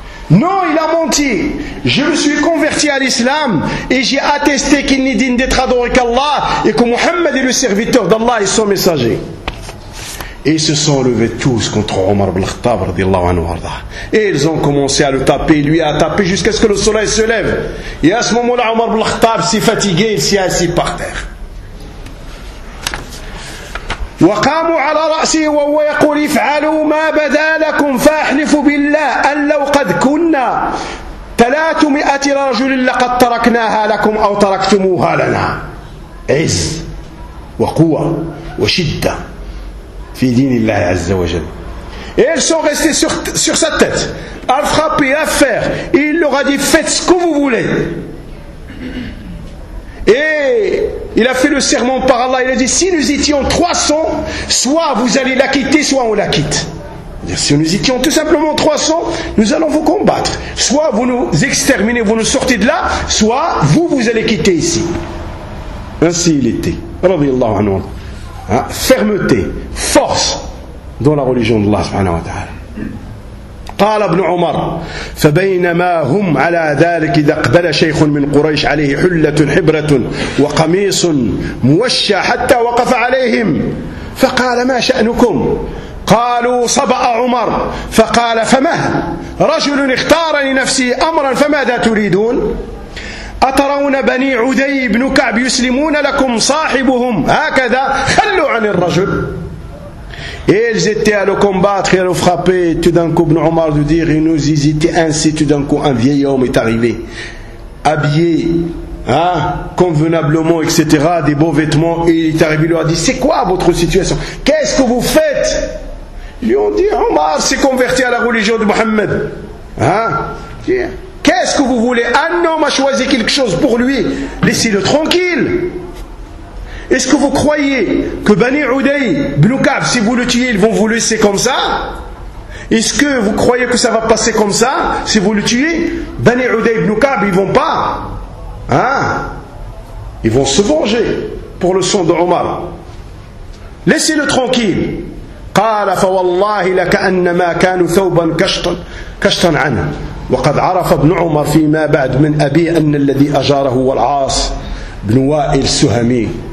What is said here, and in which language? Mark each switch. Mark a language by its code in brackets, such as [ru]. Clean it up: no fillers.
[fr] Non, il a menti, je me suis converti à l'islam et j'ai attesté qu'il n'est digne d'être adoré qu'Allah et que Muhammad est le serviteur d'Allah et son messager. Et ils se sont levés tous contre Omar ibn Khattab [ar] radiallahu anhu arda. [fr] Et ils ont commencé à le taper, lui à taper jusqu'à ce que le soleil se lève. Et à ce moment-là, Omar ibn Khattab s'est fatigué, il s'est assis par terre. [ar] وقاموا على رأسه وهو يقول افعلوا ما بدا لكم فاحلفوا بالله أن لو قد كنا 300 رجل لقد تركناها لكم أو تركتموها لنا عز وقوة وشدة في دين الله عز وجل. [fr] Et ils sont restés sur sa tête à frapper, à faire. Il leur a dit faites ce que vous voulez. Et il a fait le serment par Allah, il a dit, si nous étions 300, soit vous allez la quitter, soit on la quitte. Si nous étions tout simplement 300, nous allons vous combattre. Soit vous nous exterminez, vous nous sortez de là, soit vous, vous allez quitter ici. Ainsi il était. [ar] Radiallahu anhu. [fr] Fermeté, force dans la religion d'Allah [ar] subhanahu wa ta'ala. قال ابن عمر فبينما هم على ذلك إذا اقبل شيخ من قريش عليه حلة حبرة وقميص موشى حتى وقف عليهم فقال ما شأنكم قالوا صبأ عمر فقال فما رجل اختار لنفسه أمرا فماذا تريدون أترون بني عدي بن كعب يسلمون لكم صاحبهم هكذا خلوا عن الرجل. [fr] Et ils étaient à le combattre et à le frapper. Tout d'un coup, Ibn Omar de dire, ils nous hésitaient ainsi. Tout d'un coup, un vieil homme est arrivé, habillé, hein, convenablement, etc., des beaux vêtements. Et il est arrivé, il leur a dit, c'est quoi votre situation? Qu'est-ce que vous faites? Ils lui ont dit, Omar s'est converti à la religion de Mohammed. Hein? Qu'est-ce que vous voulez? Un homme a choisi quelque chose pour lui. Laissez-le tranquille. Est-ce que vous croyez que Bani Udayy, Ibn Ka'b, si vous le tuez, ils vont vous laisser comme ça? Est-ce que vous croyez que ça va passer comme ça, si vous le tuez? Bani Udayy, Ibn Ka'b, ils vont pas. Hein? Ils vont se venger pour le sang de Omar. Laissez-le tranquille. [ar] قال فوالله لكأنما كانوا ثوبا كشطا عنه وقد عرف ابن عمر فيما بعد من أبي أن الذي أجاره هو العاص بن وائل السهمي.